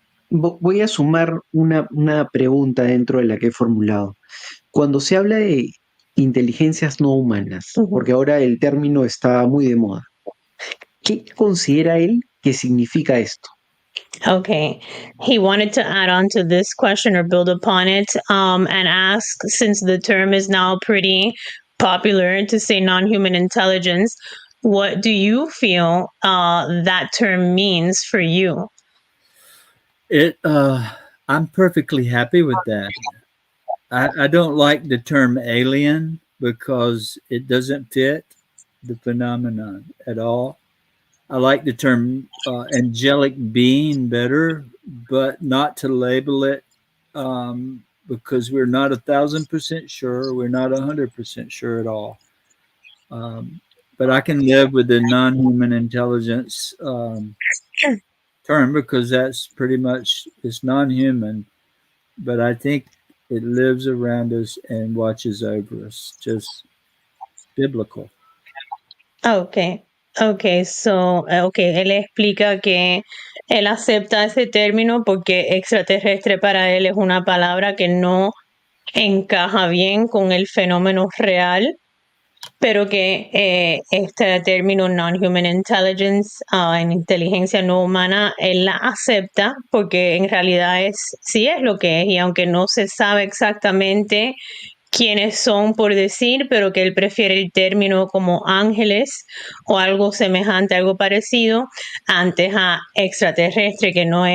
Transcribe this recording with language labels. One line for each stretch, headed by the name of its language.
Spanish: Voy a sumar una pregunta dentro de la que he formulado. Cuando se habla de inteligencias no humanas, porque ahora el término está muy de moda, ¿qué considera él que significa esto?
English: Okay, he wanted to add on to this question or build upon it, and ask, since the term is now pretty popular to say non-human intelligence, what do you feel that term means for you? I'm perfectly happy with that. I don't like the term alien because it doesn't fit the phenomenon at all. I like the term angelic being better, but not to label it because we're not 1,000% sure. We're not 100% sure at all. But I can live with the non-human intelligence term because that's pretty much, it's non-human, but I think it lives around us and watches over us, just biblical. Okay. Okay, so,
Spanish: él explica que él acepta ese término porque extraterrestre para él es una palabra que no encaja bien con el fenómeno real, pero que este término
English: non-human intelligence,
Spanish: en inteligencia no humana, él la acepta porque en realidad sí es lo que es, y aunque no se sabe exactamente quiénes son por decir, pero que él prefiere el término como ángeles o algo semejante, algo parecido, antes a extraterrestre, que